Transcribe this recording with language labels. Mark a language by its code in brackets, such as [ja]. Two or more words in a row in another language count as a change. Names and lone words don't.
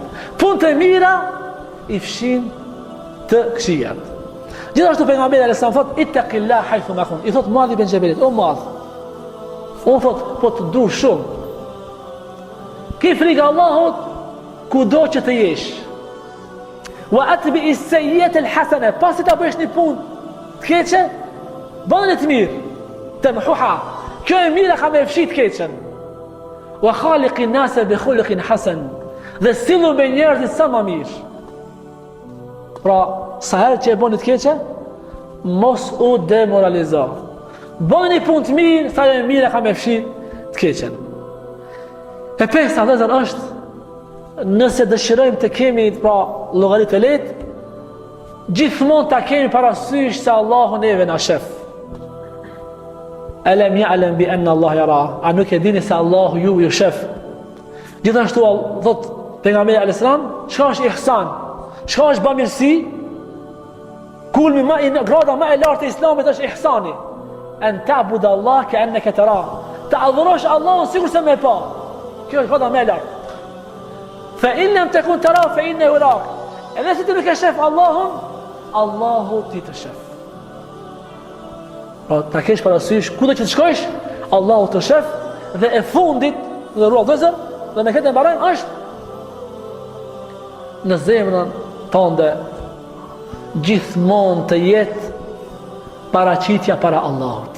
[sq] Punë të mira i fshin të këqijat. Gjithashtu pejgamberi [ar] عليه السلام [sq] thot, [ar] اتق الله حيث ما كنت. [sq] I thot Muadh ibn Jabalit, o Muadh, unë thot, po të du shumë, ki frikë Allahut kudo që të jesh. [ar] وأتبع السيئة الحسنة, [sq] pasi ta bësh një punë të keqe, bëni të mirë, tamhuha. Kjo e mira ka me fshit keqen. [ar] وخالق الناس بخلق حسن, [sq] dhe sillu me njerëzit sa më mirë. Pra, sa herë që e bëni të keqe, mos u demoralizo. Bëni punë të mirë, sa e mira ka me fshit të keqen. E pesta vëllezër është, nëse dëshirojmë të kemi pra llogaritë të lehtë, gjithmonë ta kemi parasysh se Allahu neve na shef. [ar] ألم يعلم بأن الله يرى, [sq] a nuk e dini se Allahu ju shef. Gjithashtu thot pejgamberi [ar] عليه السلام, [sq] çka është ihsan? Çka është bamirësi? Kulmi më i grada më e lartë e Islamit është ihsani. [ar] أن تعبد الله كأنك ترى. [sq] Të adhurosh Allahun sikur se më e pa. Kjo është grada më e lartë. [ar] فإن لم تكن ترى فإنه يراك. [sq] Edhe si ti nuk e shef Allahun, Allahu ti të shef. Pra ta kesh parasysh kudo që të shkojsh, Allahu të shef, dhe e fundit dhe rrugëzër dhe me këtë mbarojmë është në zemrën tënde gjithmonë të jetë paraqitja para Allahut.